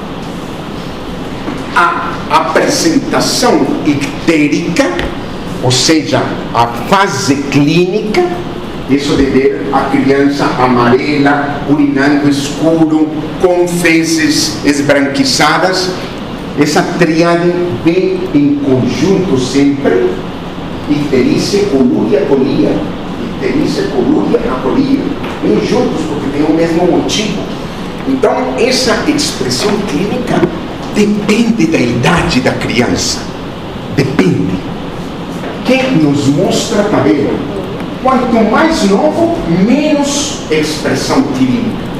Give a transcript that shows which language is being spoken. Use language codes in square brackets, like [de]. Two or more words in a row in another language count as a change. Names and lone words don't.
[pt] A apresentação ictérica, ou seja, a fase clínica, isso de ver a criança amarela, urinando escuro, com fezes esbranquiçadas, essa tríade vem em conjunto sempre, icterícia, colúria, colia. Icterícia, colúria, acolia. Vêm juntos porque tem o mesmo motivo. Então, essa expressão clínica depende da idade da criança. Depende. Quem nos mostra tabela? Quanto mais novo, menos expressão clínica.